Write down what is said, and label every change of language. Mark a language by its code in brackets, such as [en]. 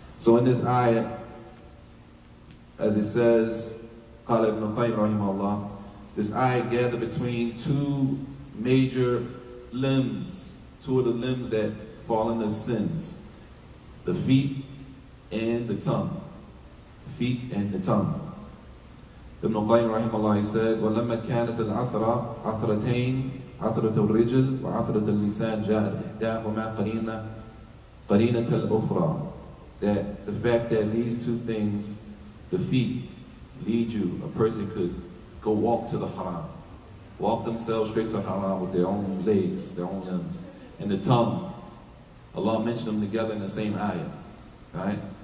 [en] So in this ayah, as it says, [ar] قال ابن القيم رحمه الله, [en] this ayah gathered between two major limbs, two of the limbs that fall into sins, the feet and the tongue. Feet and the tongue. Ibn al-Qayyim rahimahullah, he said, [ar] وَلَمَّا كَانَتْ الْعَثْرَةِ عَثْرَتَيْنِ عَثْرَةَ الرِّجْلِ وَعَثْرَةَ اللِّسَانِ جَاءَتْ إِحْدَاهُمَا قَرِينَةَ الْأُخْرَى. [en] That the fact that these two things, the feet, lead you, a person could go walk to the haram, walk themselves straight to haram with their own legs, their own limbs. And the tongue, Allah mentioned them together in the same ayah, right?